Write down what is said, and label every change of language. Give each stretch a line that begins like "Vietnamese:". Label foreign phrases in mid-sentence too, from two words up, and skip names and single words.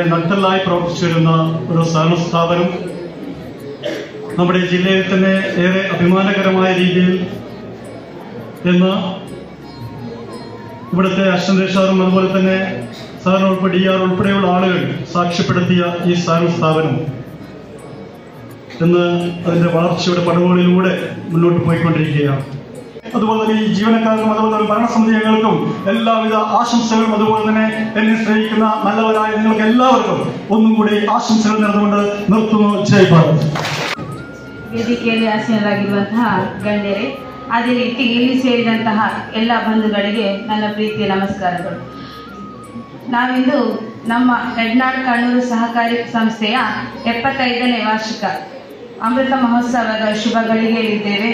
Malayalam: നട്ടെല്ലായി പ്രവർത്തിച്ചു വരുന്ന ഒരു സഹകരണ സ്ഥാപനം നമ്മുടെ ജില്ലയിൽ തന്നെ ഏറെ അഭിമാനകരമായ രീതിയിൽ ഇന്ന് ഇവിടുത്തെ
English: assistant registrar
Malayalam: അതുപോലെ തന്നെ സാറിന് ഉൾപ്പെടെ DR ഉൾപ്പെടെയുള്ള ആളുകൾ സാക്ഷ്യപ്പെടുത്തിയ ഈ സഹകരണ സ്ഥാപനം ഇന്ന് അതിന്റെ വളർച്ചയുടെ പടവുകളിലൂടെ മുന്നോട്ട് പോയിക്കൊണ്ടിരിക്കുകയാണ്. അതുപോലെ തന്നെ ഈ ജീവനക്കാർക്കും അതുപോലെ തന്നെ ഭരണസമിതി അംഗങ്ങൾക്കും എല്ലാവിധ ആശംസകളും, അതുപോലെ തന്നെ എന്നെ സ്നേഹിക്കുന്ന നല്ലവരായ നിങ്ങൾക്ക് എല്ലാവർക്കും ഒന്നും കൂടി ആശംസകൾ നേർന്നുകൊണ്ട് നിർത്തുന്നു.
Hindi: जय भारत.
Kannada: ವೇದಿಕೆಯಲ್ಲಿ ಆಸೀನರಾಗಿರುವಂತಹ ಗಣ್ಯರೇ, ಅದೇ ರೀತಿ ಇಲ್ಲಿ ಸೇರಿದಂತಹ ಎಲ್ಲ ಬಂಧುಗಳಿಗೆ ನನ್ನ ಪ್ರೀತಿಯ ನಮಸ್ಕಾರಗಳು. ನಾವಿಂದು ನಮ್ಮ ಯಡ್ನಾಳ್ ಕಣ್ಣೂರು ಸಹಕಾರಿ ಸಂಸ್ಥೆಯ 75ನೇ ವಾರ್ಷಿಕ ಅಮೃತ ಮಹೋತ್ಸವದ ಶುಭ ಗಳಿಗೆಯಲ್ಲಿದ್ದೇವೆ.